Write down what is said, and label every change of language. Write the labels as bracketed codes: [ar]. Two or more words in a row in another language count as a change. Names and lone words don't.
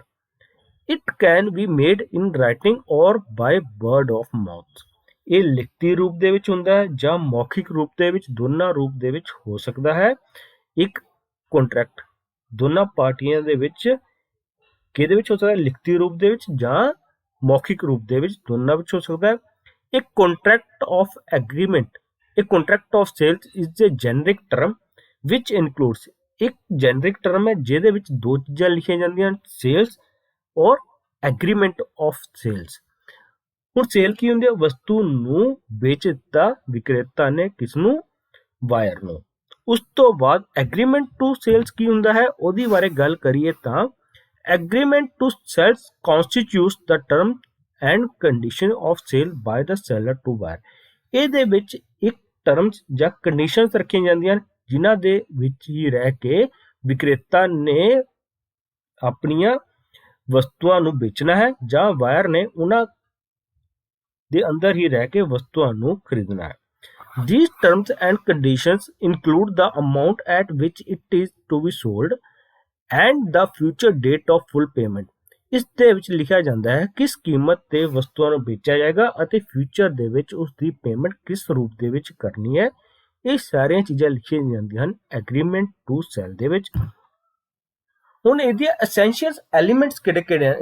[en] It can be made in writing or by word of mouth. [pa] ਇਹ ਲਿਖਤੀ ਰੂਪ ਦੇ ਵਿੱਚ ਹੁੰਦਾ ਹੈ ਜਾਂ ਮੌਖਿਕ ਰੂਪ ਦੇ ਵਿੱਚ, ਦੋਨਾਂ ਰੂਪ ਦੇ ਵਿੱਚ ਹੋ ਸਕਦਾ ਹੈ। ਇੱਕ ਕੰਟਰੈਕਟ ਦੋਨਾਂ ਪਾਰਟੀਆਂ ਦੇ ਵਿੱਚ ਕਿਹਦੇ ਵਿੱਚ ਹੋ ਸਕਦਾ ਹੈ? ਲਿਖਤੀ ਰੂਪ ਦੇ ਵਿੱਚ ਜਾਂ ਮੌਖਿਕ ਰੂਪ ਦੇ ਵਿੱਚ, ਦੋਨਾਂ ਵਿੱਚ ਹੋ ਸਕਦਾ ਹੈ। [en] A contract of agreement, a contract of sales is a generic term which includes, ਇੱਕ generic term [pa] ਹੈ ਜਿਹਦੇ ਵਿੱਚ ਦੋ ਚੀਜ਼ਾਂ ਲਿਖੀਆਂ ਜਾਂਦੀਆਂ ਹਨ, [en] sales ਔਰ agreement of sales। [pa] ਹੁਣ ਸੇਲ ਕੀ ਹੁੰਦੀ ਹੈ? ਵਸਤੂ ਨੂੰ ਵੇਚ ਦਿੱਤਾ ਵਿਕਰੇਤਾ ਨੇ ਕਿਸ ਨੂੰ? ਬਾਇਰ ਨੂੰ। ਉਸ ਤੋਂ ਬਾਅਦ [en] agreement to sales [pa] ਕੀ ਹੁੰਦਾ ਹੈ, ਉਹਦੀ ਬਾਰੇ ਗੱਲ ਕਰੀਏ ਤਾਂ [en] agreement to sales constitutes the term and condition of sale by the seller to buyer. [pa] ਇਹਦੇ ਵਿੱਚ ਇੱਕ ਟਰਮਸ ਜਾਂ ਕੰਡੀਸ਼ਨਸ ਰੱਖੀਆਂ ਜਾਂਦੀਆਂ ਹਨ ਜਿਨ੍ਹਾਂ ਦੇ ਵਿੱਚ ਹੀ ਰਹਿ ਕੇ ਵਿਕਰੇਤਾ ਨੇ ਆਪਣੀਆਂ ਵਸਤੂਆਂ ਨੂੰ ਵੇਚਣਾ ਹੈ ਜਾਂ ਬਾਇਰ ਨੇ ਉਹਨਾਂ ਦੇ ਅੰਦਰ ਹੀ ਰਹਿ ਕੇ ਵਸਤੂਆਂ ਨੂੰ ਖਰੀਦਣਾ ਹੈ। [en] These terms and conditions include the amount at which it is to be sold and the future date of full payment। [pa] ਇਸ ਦੇ ਵਿੱਚ ਲਿਖਿਆ ਜਾਂਦਾ ਹੈ ਕਿਸ ਕੀਮਤ ਤੇ ਵਸਤੂਆਂ ਨੂੰ ਵੇਚਿਆ ਜਾਏਗਾ ਅਤੇ ਫਿਊਚਰ ਦੇ ਵਿੱਚ ਉਸ ਦੀ ਪੇਮੈਂਟ ਕਿਸ ਰੂਪ ਦੇ ਵਿੱਚ ਕਰਨੀ ਹੈ। ਇਹ ਸਾਰੀਆਂ ਚੀਜ਼ਾਂ ਲਿਖੀਆਂ ਜਾਂਦੀਆਂ ਹਨ [en] agreement to sell [pa] ਦੇ ਵਿੱਚ। ਹੁਣ ਇਹਦੀਆਂ [en] essential elements [pa] ਕਿਹੜੇ-ਕਿਹੜੇ ਹਨ?